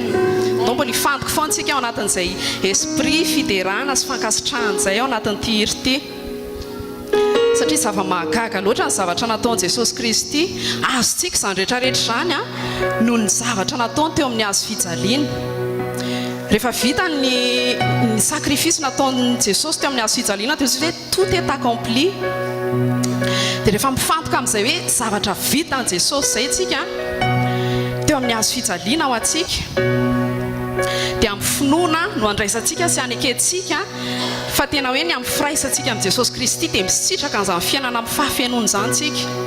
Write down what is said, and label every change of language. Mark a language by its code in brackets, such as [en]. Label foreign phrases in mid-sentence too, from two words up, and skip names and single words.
[mg] Donc mbola hifantoko foantsika ao anatin'izay esprit fiderana sy fankasitrahana izay ao anatin'ity hiri ity satria zava-mahagaga loatra ny zavatra nataon'i Jesosy Kristy azontsika izany rehetrarehetra izany noho ny zavatra nataony teo amin'ny hazo fijaliana. Rehefa vita ny sacrifice nataon'i Jesosy teo amin'ny hazo fijaliana dia hoe [fr] tout est accompli. [mg] Dia rehefa mifantoka amin'izay hoe zavatra vita an'i Jesosy izay tsika teo amin'ny hazo fijaliana ao antsika dia amin'ny finoana no andraisantsika sy anekentsika fa tena hoe ny amin'ny firaisantsika amin'i Jesosy Kristy dia misitraka an'izany fiainana amin'ny fahafenoana izany tsika.